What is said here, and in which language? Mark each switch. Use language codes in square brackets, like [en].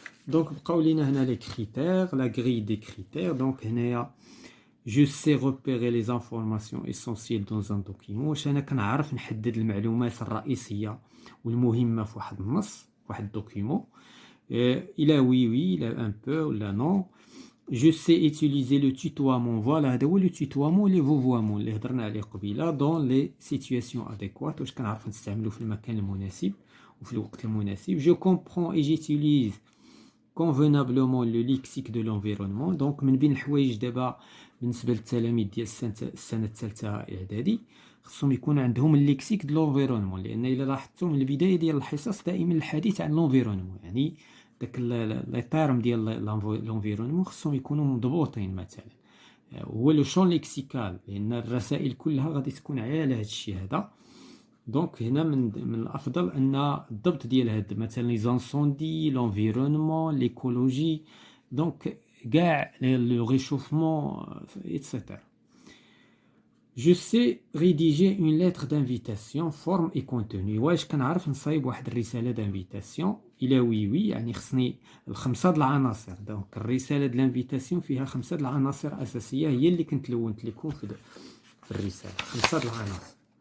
[ar] دونك بقاو لينا هنا لي كريتير، لا غري دي كريتير. دونك هنايا [fr] جو سي repérer les informations essentielles dans un document. [ar] واش انا كنعرف نحدد المعلومات الرئيسيه والمهمه في واحد النص، واحد الدوكيمون. الى وي الى ان بو ولا نو. [fr] Je sais utiliser le tutoiement. Voilà, [ar] هذا هو [fr] le tutoiement les vouvoiements [ar] اللي هضرنا عليه قبيله. [fr] dans les situations adéquates. [ar] واش كنعرف نستعملو في المكان المناسب وفي الوقت المناسب. [fr] Je comprends et j'utilise convenablement le lexique de l'environnement. [ar] donc من بين الحوايج دابا بالنسبه للتلاميذ ديال السنه الثالثه اعدادي خصهم يكون عندهم الليكسيك دو لونفيرونمون، لان الا لاحظتوا من البدايه ديال الحصص دائما الحديث عن لونفيرونمون، يعني داك لي تيرم ديال لونفيرونمون خصهم يكونوا مضبوطين. مثلا هو لو شون ليكسيكال، لان الرسائل كلها غادي تكون على هذا الشيء هذا. دونك هنا من الافضل ان الضبط ديال هاد مثلا لي زانسوندي، لونفيرونمون، ليكولوجي، دونك كاع لو ريشوفمون ايتترا. [fr] Je sais rédiger une lettre d'invitation, forme et contenu. [ar] واش كنعرف نصايب واحد الرسالة دانفيتاسيون؟ إلا وي يعني خصني الخمسة د العناصر. دونك الرسالة د لانفيتاسيون فيها 5 د العناصر أساسية هي اللي كنت لونت لكم في الرسالة، 5 د العناصر.